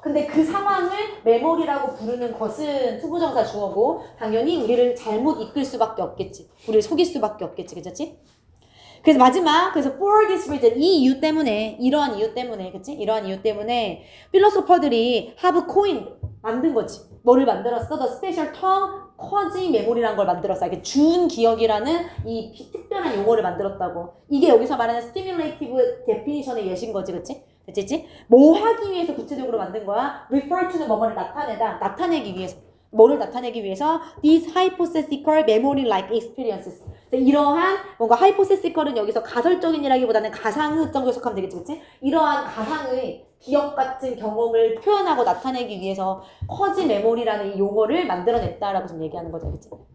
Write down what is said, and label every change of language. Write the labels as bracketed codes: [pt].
[ko] 근데 그 상황을 메모리라고 부르는 것은 투부정사 주어고 당연히 우리를 잘못 이끌 수밖에 없겠지. 우리를 속일 수밖에 없겠지. 괜찮지? 그래서 마지막, 그래서 [en] for this reason, [ko] 이 이유 때문에, 이러한 이유 때문에, 그치? 이러한 이유 때문에, 필로소퍼들이 [en] have coined, [ko] 만든 거지. 뭐를 만들었어? [en] The special term, quasi memory라는 [ko] 걸 만들었어. 이게 준 기억이라는 이 특별한 용어를 만들었다고. 이게 여기서 말하는 stimulative definition의 예신 거지, 그치? 됐지? 뭐 하기 위해서 구체적으로 만든 거야? [en] refer to [ko] 는 뭐뭐를 나타내다, 나타내기 위해서. 뭐를 나타내기 위해서? [en] These hypothetical memory-like experiences. [ko] 이러한 뭔가 hypothetical은 여기서 가설적인이라기보다는 가상의 정도 해석하면 되겠지, 그치? 이러한 가상의 기억 같은 경험을 표현하고 나타내기 위해서 커지 메모리라는 이 용어를 만들어냈다라고 좀 얘기하는 거죠, 그치?